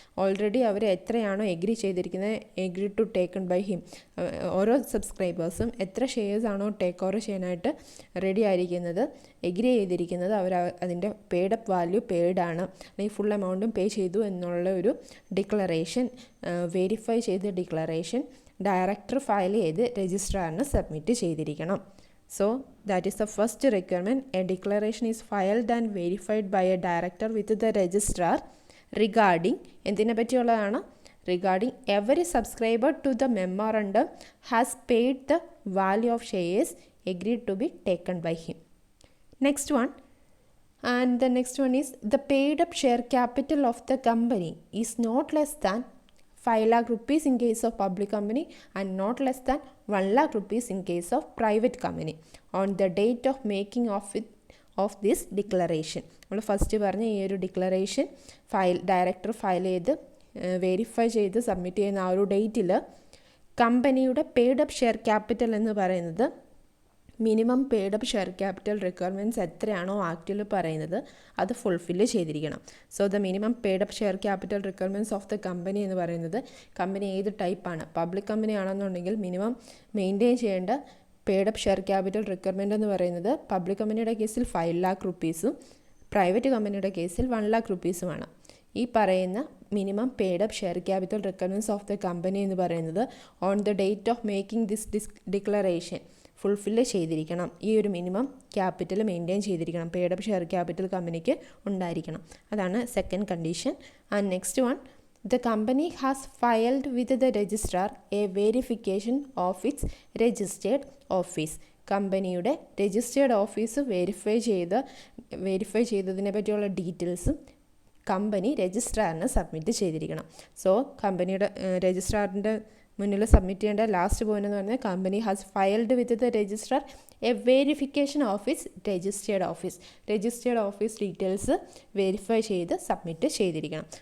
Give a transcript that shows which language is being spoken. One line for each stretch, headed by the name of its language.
Malayalam: Already അവർ എത്രയാണോ agree ചെയ്തിരിക്കുന്നത്,
English: agree to taken by him,
Malayalam: ഓരോ സബ്സ്ക്രൈബേഴ്സും എത്ര ഷെയർസ് ആണോ ടേക്ക് ഓവർ ചെയ്യാനായിട്ട് റെഡി ആയിരിക്കുന്നത്, എഗ്രി ചെയ്തിരിക്കുന്നത്, അവർ അതിൻ്റെ പെയ്ഡ് അപ്പ് വാല്യൂ പെയ്ഡ് ആണ് അല്ലെങ്കിൽ ഫുൾ എമൗണ്ടും പേ ചെയ്തു എന്നുള്ള ഒരു ഡിക്ലറേഷൻ, വെരിഫൈ ചെയ്ത ഡിക്ലറേഷൻ ഡയറക്ടർ ഫയൽ ചെയ്ത് രജിസ്ട്രാറിന് സബ്മിറ്റ് ചെയ്തിരിക്കണം.
English: So that is the first requirement. A declaration is filed and verified by a director with the registrar regarding
Malayalam: എന്തിനെ പറ്റിയുള്ളതാണ്?
English: Regarding every subscriber to the memorandum has paid the value of shares agreed to be taken by him. Next one, and the next one is the paid up share capital of the company is not less than 5 lakh rupees in case of public company and not less than 1 lakh rupees in case of private company on the date of making of this declaration.
Malayalam: നമ്മൾ first പറഞ്ഞ ഈ ഒരു declaration director file ചെയ്ത് verify ചെയ്ത് submit ചെയ്യുന്ന ആ ഒരു ഡേറ്റിൽ കമ്പനിയുടെ പെയ്ഡ് അപ്പ് ഷെയർ ക്യാപിറ്റൽ എന്ന് പറയുന്നത്, minimum paid up share capital requirements എത്രയാണോ ആക്റ്റിൽ പറയുന്നത് അത് ഫുൾഫില്ല് ചെയ്തിരിക്കണം. So the minimum paid up share capital requirements of the company എന്ന് പറയുന്നത്, കമ്പനി ഏത് ടൈപ്പാണ്, പബ്ലിക് കമ്പനി ആണെന്നുണ്ടെങ്കിൽ മിനിമം മെയിൻറ്റെയിൻ ചെയ്യേണ്ട paid up share capital requirement എന്ന് പറയുന്നത് പബ്ലിക് കമ്പനിയുടെ കേസിൽ 5 lakh rupees, പ്രൈവറ്റ് കമ്പനിയുടെ കേസിൽ 1 lakh rupees.
English: ഈ പറയുന്ന minimum paid up share capital requirements of the company എന്ന് പറയുന്നത് on the date of making this declaration
Malayalam: fulfil ചെയ്തിരിക്കണം. ഈ ഒരു മിനിമം ക്യാപിറ്റൽ മെയിൻറ്റെയിൻ ചെയ്തിരിക്കണം. പെയ്ഡ് അപ്പ് ഷെയർ ക്യാപിറ്റൽ കമ്പനിക്ക് ഉണ്ടായിരിക്കണം. അതാണ് second condition.
English: And next one, the company has filed with the registrar a verification of its registered office.
Malayalam: കമ്പനിയുടെ registered office verify ചെയ്തതിനെ പറ്റിയുള്ള ഡീറ്റെയിൽസും കമ്പനി രജിസ്ട്രാറിന് സബ്മിറ്റ് ചെയ്തിരിക്കണം. സോ കമ്പനിയുടെ രജിസ്ട്രാറിൻ്റെ മുന്നിൽ സബ്മിറ്റ് ചെയ്യേണ്ട ലാസ്റ്റ് പോയിന്റ് എന്ന് പറഞ്ഞാൽ
English: company has filed with the registrar a verification office
Malayalam: registered office details verify ചെയ്ത് സബ്മിറ്റ് ചെയ്തിരിക്കണം.